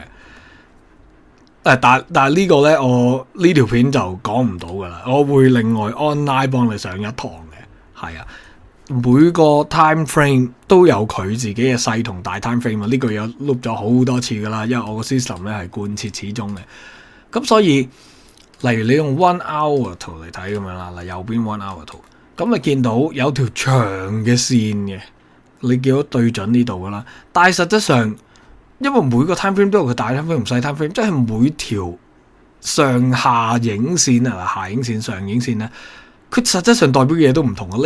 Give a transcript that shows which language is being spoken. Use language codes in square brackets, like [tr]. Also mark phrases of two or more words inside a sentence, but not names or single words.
[yue] 但係呢個咧，我呢條片就講唔到噶啦，我會另外 online 幫你上一堂嘅，係啊，每個 [en] time frame [yue] 都有佢自己嘅細同大 [en] time frame [yue] 啊，呢個有錄咗好多次噶啦，因為我個 system 咧係貫徹始終嘅，咁所以例如你用 [en] one hour [yue] 圖嚟睇咁樣啦，嗱右邊 [en] one hour [yue] 圖，咁你見到有條長嘅線嘅，你見到對準呢度噶啦，但係實質上，因為每個 [en] time frame [yue] 都有佢大 [en] time frame [yue] 同細 [en] time frame， [yue] 即係每條上下影線啊，下影線、上影線咧，佢實質上代表嘅嘢都唔同啊！